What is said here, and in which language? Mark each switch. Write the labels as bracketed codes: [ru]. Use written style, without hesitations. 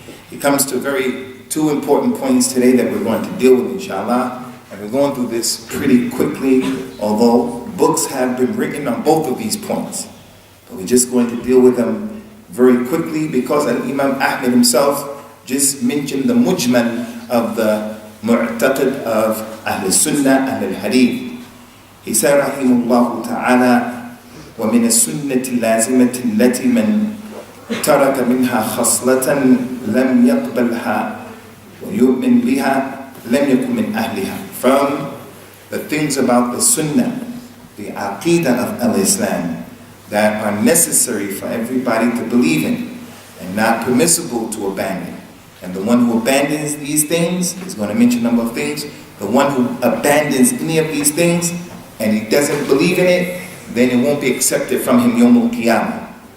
[en] He comes to two important points today that we're going to deal with, inshallah, and we're going through this pretty quickly, although books have been written on both of these points. But we're just going to deal with them very quickly because Imam Ahmad himself just mentioned the mujmal of the mu'taqid of Ahl al-Sunnah and al-Hadith. [ar] He said, rahimahullah ta'ala, ومن السنة اللازمة التي من ترك منها خصلة لم يقبلها ويؤمن بها لم يكن من أهلها. [en] From the things about the Sunnah, the aqidah of al-Islam, that are necessary for everybody to believe in and not permissible to abandon. And the one who abandons these things, he's going to mention a number of things, the one who abandons any of these things and he doesn't believe in it, then it won't be accepted from him Yawm al-Qiyamah.